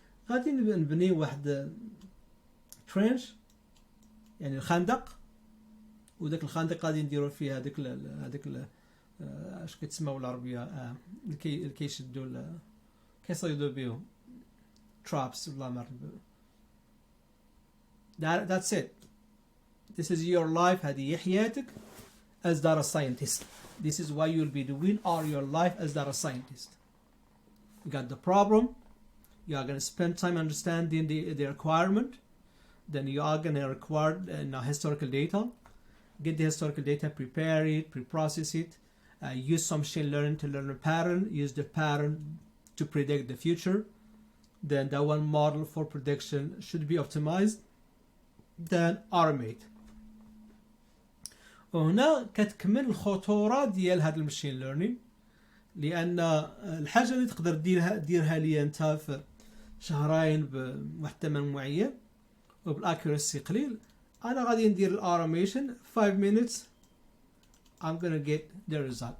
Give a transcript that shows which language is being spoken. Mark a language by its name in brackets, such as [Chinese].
[Arabic] غادي نبني واحد trench، يعني الخندق، وداك الخندق غادي نديرو فيه هذاك اش كتسمى بالعربيه اللي كيشدوا كيصيدوا بهم traps، والله ما عرفت. [English] That's it. This is your life. [Arabic] هذه حياتك [English] as data scientist. This is what you'll be doing all your life as data scientist. You got the problem. You are going to spend time understanding the requirement. Then you are going to require historical data. Get the historical data, prepare it, pre-process it. Use some machine learning to learn a pattern. Use the pattern to predict the future. Then that one model for prediction should be optimized. Then automate. [Arabic] وهنا كتكمل الخطورة ديال هذا المشين ليرنين، لأن الحاجة اللي تقدر ديرها لي أنت في شهرين بواحد الثمن معين وبالأكيورسي قليل، أنا غادي ندير الأوتوميشن [English] 5 minutes I'm gonna get the result.